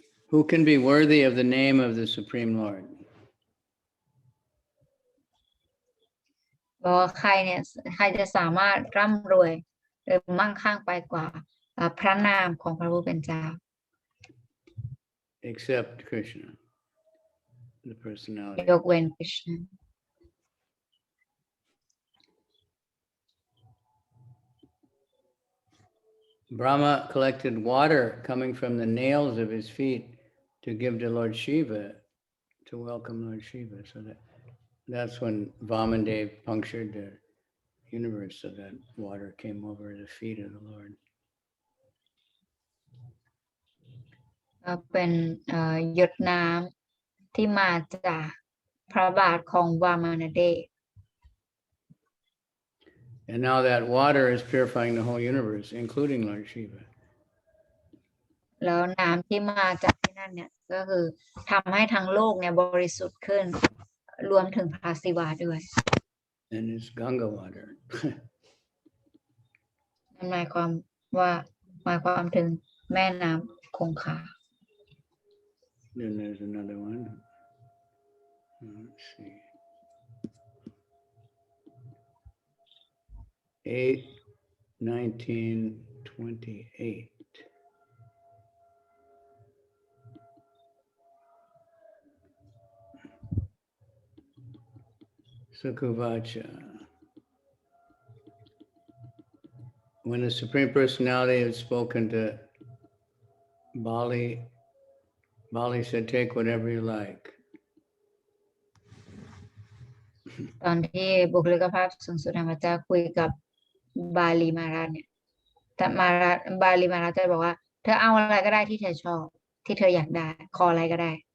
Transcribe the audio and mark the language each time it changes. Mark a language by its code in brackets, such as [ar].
[en] Who can be worthy of the name of the Supreme Lord? [th] บอกว่าใครเนี่ยใครจะสามารถร่ำรวยหรือมั่งคั่งไปกว่าพระนามของพระผู้เป็นเจ้า [en] Except Krishna, the personality. [th] ยกเว้นคริชนา [en] Brahma collected water coming from the nails of his feet to give to Lord Shiva, to welcome Lord Shiva. So that's when Vamandev punctured the universe, so that water came over the feet of the Lord. [th] เป็นหยดน้ำที่มาจากพระบาทของวามานเดช [en] And now that water is purifying the whole universe, including Lord Shiva. [th] แล้วน้ำที่มาจากที่นั่นเนี่ยก็คือทำให้ทั้งโลกเนี่ยบริสุทธิ์ขึ้นรวมถึงพระศิวะด้วย [en] And it's Ganga water. [th] นั่นหมายความถึงแม่น้ำคงคา [en] Then there's another one. Let's see. 1928. [sa] Sukuvacha. [en] When the Supreme Personality had spoken to Bali, Bali said, take whatever you like. [th] ตอนที่บุคลิกภาพสูงสุดแห่งพระเจ้าคุยกับบาลีมาราชเนี่ยแต่บาลีมาราชจะบอกว่าเธอเอาอะไรก็ได้ที่เธอชอบที่เธออยากได้ขออะไรก็ได้